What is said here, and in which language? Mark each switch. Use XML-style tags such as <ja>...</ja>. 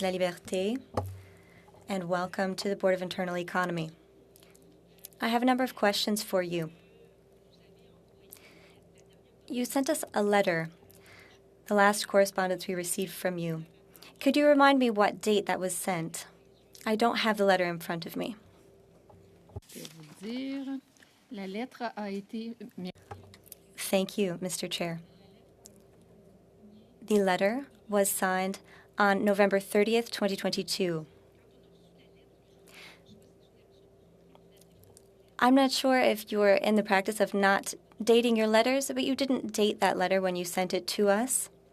<en>Laliberté, and welcome to the Board of Internal Economy. I have a number of questions for you. You sent us a letter, the last correspondence we received from you, Could you remind me what date that was sent? I don't have the letter in front of me.</en> <fr>Je vais vous dire, la lettre a été...</fr> <en>Thank you, Mr. Chair. The letter was signed on November 30th, 2022. I'm not sure if you're in the practice of not dating your letters, but you didn't date that letter when you sent it to us.</en>